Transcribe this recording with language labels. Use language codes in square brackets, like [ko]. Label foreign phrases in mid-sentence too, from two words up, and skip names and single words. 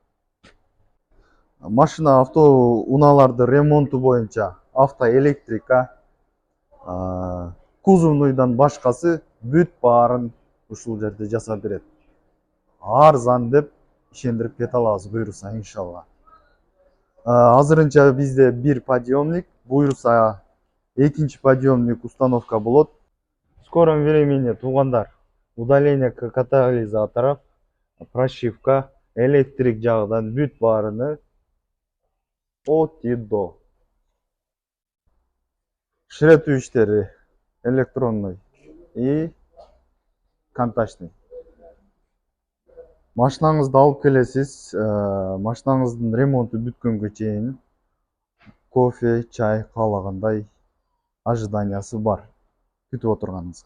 [ky] Машина авто унааларды ремонту боюнча автоэлектрика, кузовнуйдан башкасы бүт баарын ушул жерде жасап берет. Арзан деп ишендирип кете алабыз буюрса, иншалла. Азырынча бизде бир подъемник, буюрса экинчи подъемник установка болот. [ru] В скором времени туугандар удаление катализаторов, прошивка, [ky] электрик жагынан бүт баарыны [ru] от и до. [ky] Ширетүү иштери [ru] электронный и контачный. [ky] Машинаңызды алып келесиз, машинаңыздын ремонту бүткөнгө чейин кофе, чай каалагандай ожиданиясы бар күтүп отурганыңызга.